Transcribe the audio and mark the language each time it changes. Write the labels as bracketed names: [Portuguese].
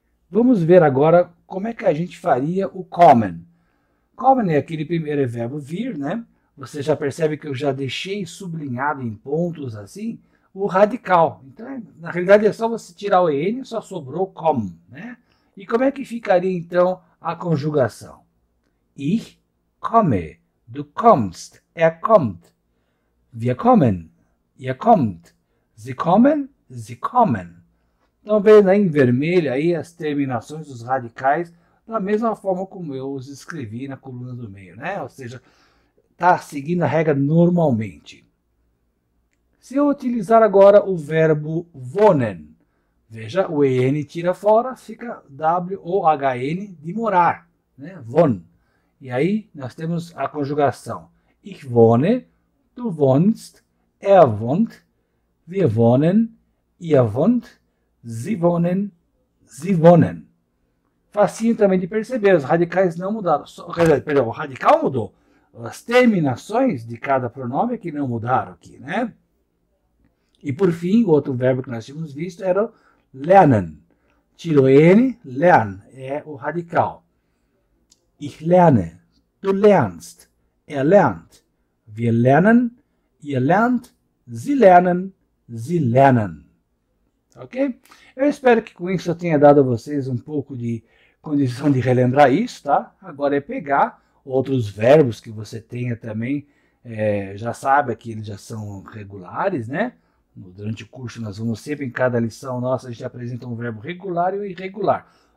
[Portuguese] Vamos ver agora como é que a gente faria o kommen. Kommen é aquele primeiro verbo vir, né? Você já percebe que eu já deixei sublinhado em pontos assim o radical. Então, na realidade, é só você tirar o en, só sobrou kommen, né? E como é que ficaria, então, a conjugação? [German] Ich komme, du kommst, kommt. Wir kommen, ihr kommt. Sie kommen, sie kommen. [Portuguese] Então, vendo aí em vermelho aí as terminações dos radicais da mesma forma como eu os escrevi na coluna do meio, né? Ou seja, está seguindo a regra normalmente. Se eu utilizar agora o verbo wohnen, veja, o en tira fora, fica W-O-H-N de morar, né? Wohn. E aí nós temos a conjugação. [German] Ich wohne, du wohnst, wohnt, wir wohnen, ihr wohnt, sie wohnen, sie wohnen. [Portuguese] Facinho também de perceber, os radicais não mudaram. Perdão, o radical mudou. As terminações de cada pronome que não mudaram aqui, né? E por fim, o outro verbo que nós tínhamos visto era o lernen. Tirou n, lern, é o radical. [German] Ich lerne, du lernst, lernt. Wir lernen, ihr lernt, sie lernen, sie lernen. [Portuguese] Ok? Eu espero que com isso eu tenha dado a vocês um pouco de condição de relembrar isso, tá? Agora é pegar outros verbos que você tenha também, já sabe que eles já são regulares, né? Durante o curso nós vamos sempre, em cada lição nossa, a gente apresenta um verbo regular e o irregular.